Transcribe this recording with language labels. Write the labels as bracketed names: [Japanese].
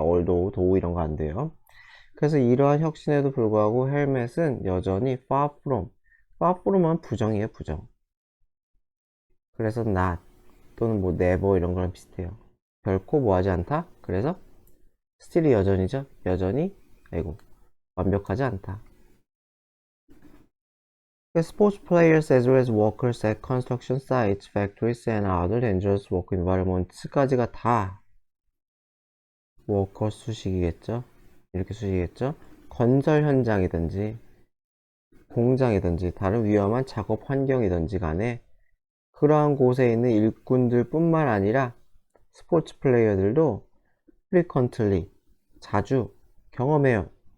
[English] although, though [Korean] 이런 거 안 돼요. 그래서 이러한 혁신에도 불구하고 헬멧은 여전히 [English] far from [Korean] 은 부정이에요. 부정. 그래서 not 또는 뭐 never 이런 거랑 비슷해요. 결코 뭐하지 않다. 그래서 still이 여전이죠. 여전히 완벽하지 않다. [English] Sports players as well as workers at construction sites, factories and other dangerous work environments [Korean] 까지가 다 worker 수식이겠죠. 이렇게 수식이겠죠. 건설 현장이든지 공장이든지 다른 위험한 작업 환경이든지 간에 그러한 곳에 있는 일꾼들 뿐만 아니라 스포츠 플레이어들도 frequently 자주 경험해요.